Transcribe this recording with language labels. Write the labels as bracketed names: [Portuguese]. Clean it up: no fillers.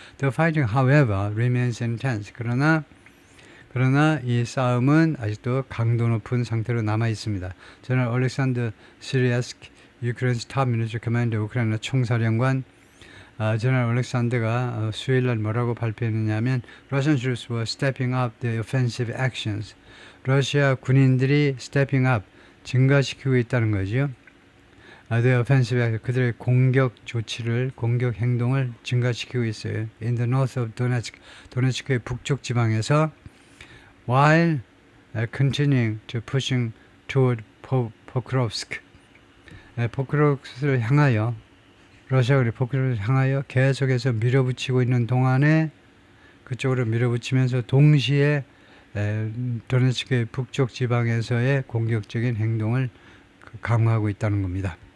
[English] The fighting, however, remains intense. [Korean] 그러나 이 싸움은 아직도 강도 높은 상태로 남아 있습니다. [English] 제너럴 올렉산더 시리아스키, 유크레인스 탑 밀리터리 커맨더 [Korean] 우크라이나 총사령관 제너럴 알렉산더가 수요일 날 뭐라고 발표했느냐면 [English] Russian troops were stepping up their offensive actions. [Korean] 러시아 군인들이 stepping up, 증가시키고 있다는 거죠. [English] their offensive action, [Korean] 그들의 공격 조치를, 공격 행동을 증가시키고 있어요. [English] In the north of Donetsk, [Korean] 도네츠크의 북쪽 지방에서 [English] while continuing to pushing toward Pokrovsk, [Korean] 포크로프스크를 향하여 러시아군이 포크로프스크를 향하여 계속해서 밀어붙이고 있는 동안에 그쪽으로 밀어붙이면서 동시에 도네츠크의 북쪽 지방에서의 공격적인 행동을 강화하고 있다는 겁니다.